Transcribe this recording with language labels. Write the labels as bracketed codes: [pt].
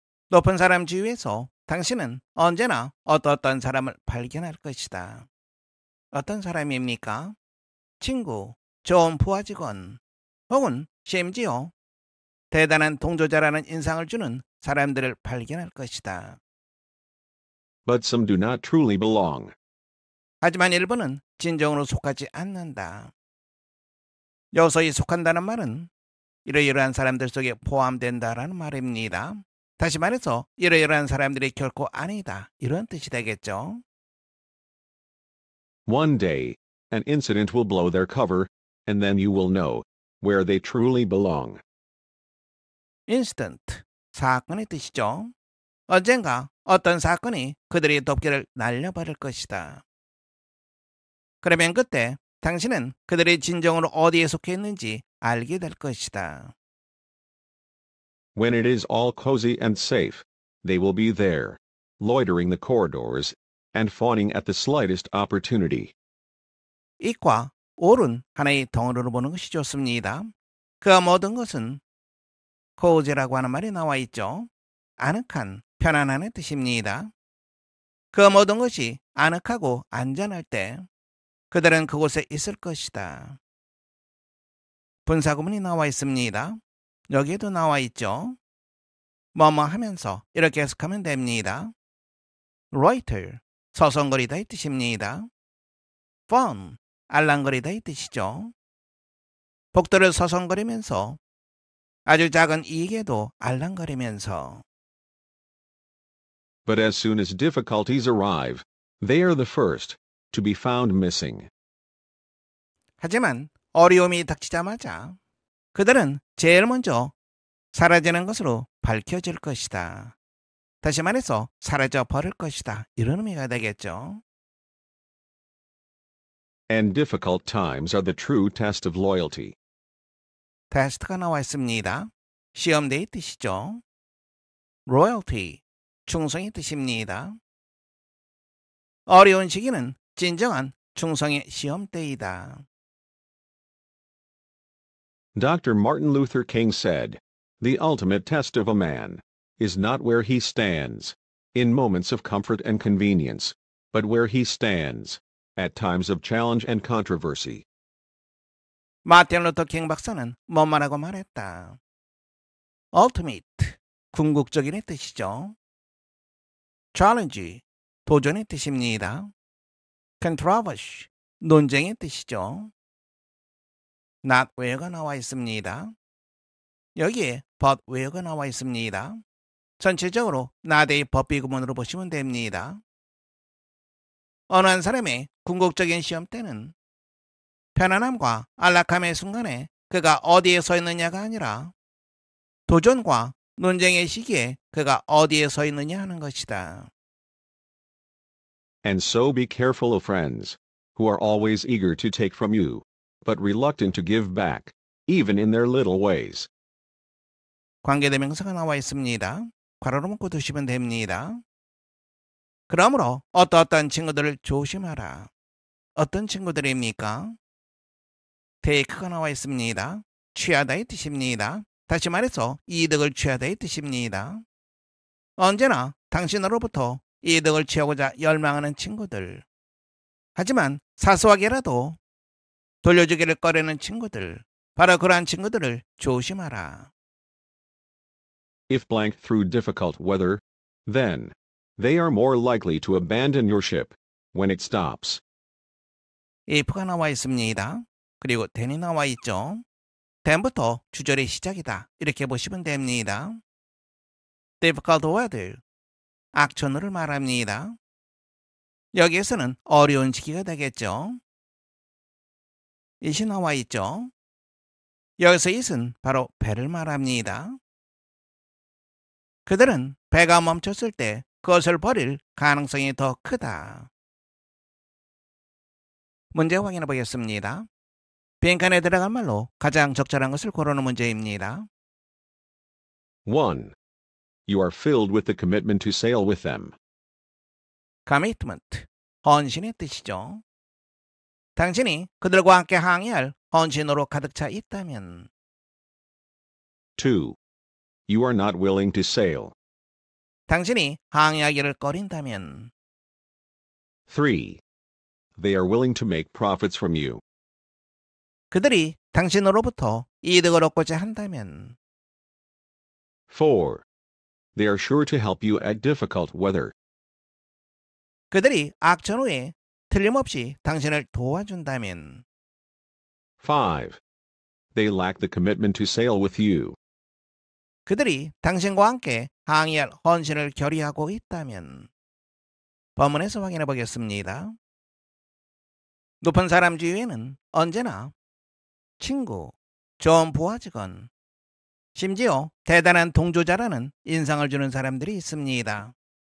[ko] 높은 사람 주위에서 당신은 언제나 어떤 사람을 발견할 것이다. 어떤 사람입니까? 친구, 좋은 부하 직원, 혹은 심지어 대단한 동조자라는 인상을 주는 사람들을 발견할 것이다. [en] But some do not truly belong. [ko] 하지만 일부는 진정으로 속하지 않는다. 여기서 이 속한다는 말은 이러이러한 사람들 속에 포함된다라는 말입니다. 다시 말해서 이러이러한 사람들이 결코 아니다, 이런 뜻이 되겠죠. [en] One day, an incident will blow their cover, and then you will know where they truly belong. [ko] incident, 사건의 뜻이죠. 언젠가 어떤 사건이 그들의 덮개를 날려버릴 것이다. 그러면 그때 당신은 그들이 진정으로 어디에 속해 있는지 알게 될 것이다. [en] When it is all cozy and safe, they will be there, loitering the corridors and fawning at the slightest opportunity. [ko] 이과 올은 하나의 덩어리로 보는 것이 좋습니다. 그 모든 것은 cozy라고 하는 말이 나와 있죠. 아늑한, 편안한의 뜻입니다. 그 모든 것이 아늑하고 안전할 때 그들은 그곳에 있을 것이다. 분사구문이 나와 있습니다. 여기에도 나와 있죠. 뭐뭐 하면서 이렇게 해석하면 됩니다. loiter, 서성거리다 이 뜻입니다. fawn, 알랑거리다 이 뜻이죠. 복도를 서성거리면서 아주 작은 이익에도 알랑거리면서. [en] But as soon as difficulties arrive, they are the first to be found missing. [ko] 하지만 어려움이 닥치자마자 그들은 제일 먼저 사라지는 것으로 밝혀질 것이다. 다시 말해서 사라져 버릴 것이다, 이런 의미가 되겠죠. [en] And difficult times are the true test of loyalty. [ko] 테스트가 나와 있습니다. 시험대의 뜻이죠. loyalty, 충성의 뜻입니다. 어려운 시기는 진정한 충성의 시험대이다. [en] Dr. Martin Luther King said, "The ultimate test of a man is not where he stands in moments of comfort and convenience, but where he stands at times of challenge and controversy." [ko] 마틴 루터 킹 박사는 뭐라고 말했다. ultimate, 궁극적인의 뜻이죠. challenge, 도전의 뜻입니다. controversy, 논쟁의 뜻이죠. [en] not where [ko] 가 나와 있습니다. 여기에 [en] but where [ko] 가 나와 있습니다. 전체적으로 not의 법비 구문으로 보시면 됩니다. 어느 한 사람의 궁극적인 시험 때는 편안함과 안락함의 순간에 그가 어디에 서 있느냐가 아니라 도전과 논쟁의 시기에 그가 어디에 서 있느냐 하는 것이다. [en] And so be careful of friends, who are always eager to take from you, but reluctant to give back, even in their little ways. [ko] 관계대명사가 나와 있습니다. 괄호로 묶고 두시면 됩니다. 그러므로 어떤 친구들을 조심하라. 어떤 친구들입니까? take가 나와 있습니다. 취하다의 뜻입니다. 다시 말해서 이득을 취하다의 뜻입니다. 언제나 당신으로부터 이득을 취하고자 열망하는 친구들. 하지만 사소하게라도 돌려주기를 꺼려는 친구들. 바로 그러한 친구들을 조심하라. [en] If blank through difficult weather, then they are more likely to abandon your ship when it stops. [ko] if가 나와 있습니다. 그리고 then이 나와 있죠. then부터 주절의 시작이다. 이렇게 보시면 됩니다. [en] difficult weather, [ko] 악천후를 말합니다. 여기에서는 어려운 시기가 되겠죠. it이 나와 있죠. 여기서 it은 바로 배를 말합니다. 그들은 배가 멈췄을 때 그것을 버릴 가능성이 더 크다. 문제 확인해 보겠습니다. 빈칸에 들어갈 말로 가장 적절한 것을 고르는 문제입니다. 1. [en] You are filled with the commitment to sail with them. [ko] commitment, 헌신의 뜻이죠. 당신이 그들과 함께 항해할 헌신으로 가득 차 있다면. 2. [en] You are not willing to sail. [ko] 당신이 항해하기를 꺼린다면. 3. [en] They are willing to make profits from you. [ko] 그들이 당신으로부터 이득을 얻고자 한다면. 4. [en] They are sure to help you at difficult weather. [ko] 그들이 악천후에 틀림없이 당신을 도와준다면. 5. [en] They lack the commitment to sail with you. [ko] 그들이 당신과 함께 항해할 헌신을 결의하고 있다면. 본문에서 확인해 보겠습니다. 높은 사람 주위에는 언제나 친구, 좋은 부하 직원, 심지어 대단한 동조자라는 인상을 주는 사람들이 있습니다.